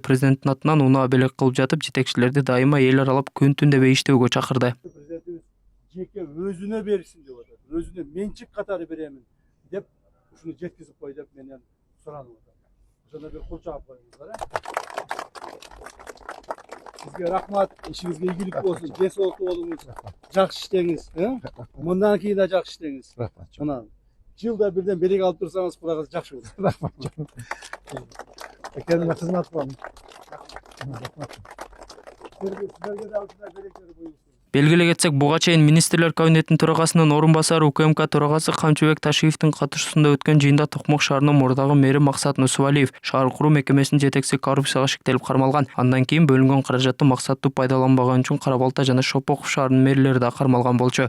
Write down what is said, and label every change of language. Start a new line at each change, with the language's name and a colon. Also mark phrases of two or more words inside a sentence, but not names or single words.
Kyrgyz: Президенттин атынан унаа белек кылып жатып, жетекчилерди дайыма эл аралап күн түн дебей иштөөгө чакырды. Президентибиз жеке өзүнө берсин деп атат. Өзүнө менчик катары беремин деп ушуну жеткизип кой деп менен суранып атат. Ошондо бир кул жаап коюңуздар.
Kazakh: Сізге рахмат, ішіңізге игілік болсын, денсаулықты болыңыз, жақсы іштеңіз, мындан кейін да жақсы іштеңіз. Мына жылда бірден береке алып тұрсаңыз, құдайға жақсы болады. Рахмат. Kendime қызмат қыламын. Сіздерге де алшыда берекелі болсын.
Kyrgyz: Белгіле кетсек, буга чейин министрлер кабинетинин төрагасынын орун басары УКМК төрагасы Камчыбек Ташиевдин катышуусунда өткөн жыйында Токмок шаарынын мурдагы мэри Максат Нусубалиев шаар куруу мекемесинин жетекчиси коррупцияга шектелип кармалган. Андан кийин бөлүнгөн каражатты максаттуу пайдаланбаган үчүн Кара Балта жана Шопоков шаарынын мэрилери да кармалган болчу.